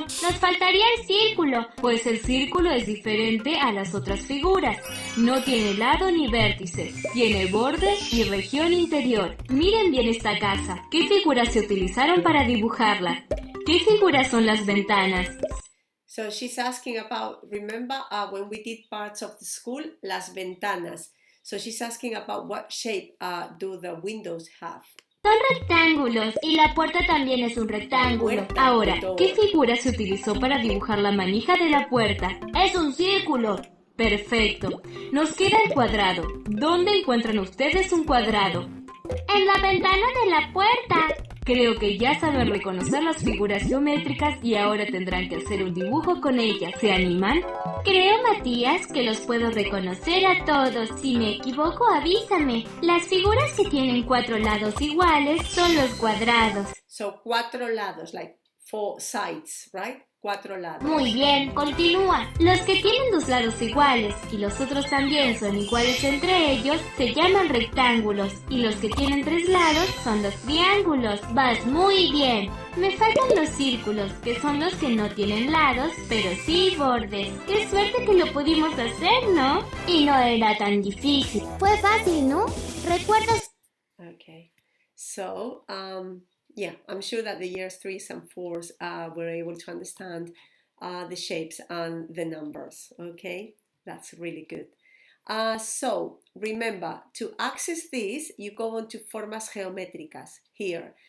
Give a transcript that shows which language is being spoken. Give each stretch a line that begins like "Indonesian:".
Spanish: Nos faltaría el círculo. Pues el círculo es diferente a las otras figuras. No tiene lado ni vértice. Tiene borde y región interior. Miren bien esta casa. ¿Qué figuras se utilizaron para dibujarla? ¿Qué figuras son las ventanas?
English: So she's asking about, remember when we did parts of the school, las ventanas. So she's asking about what shape do the windows have.
Spanish: Son rectángulos y la puerta también es un rectángulo. Ahora, ¿qué figura se utilizó para dibujar la manija de la puerta? Es un círculo. Perfecto. Nos queda el cuadrado. ¿Dónde encuentran ustedes un cuadrado? En la ventana de la puerta. Creo que ya saben reconocer las figuras geométricas y ahora tendrán que hacer un dibujo con ellas. ¿Se animan? Creo, Matías, que los puedo reconocer a todos. Si me equivoco, avísame. Las figuras que tienen 4 lados iguales son los cuadrados.
English: So 4 lados, like 4 sides, right? 4 lados.
Spanish: Muy bien, continúa. Los que tienen 2 lados iguales y los otros también son iguales entre ellos se llaman rectángulos y los que tienen 3 lados son los triángulos. Vas muy bien. Me faltan los círculos, que son los que no tienen lados, pero sí bordes. Qué suerte que lo pudimos hacer, ¿no? Y no era tan difícil. Fue fácil, ¿no? ¿Recuerdas?
English: Okay. So, yeah, I'm sure that the years 3s and 4s were able to understand the shapes and the numbers, okay? That's really good. So, remember, to access this, you go on to Formas Geométricas here.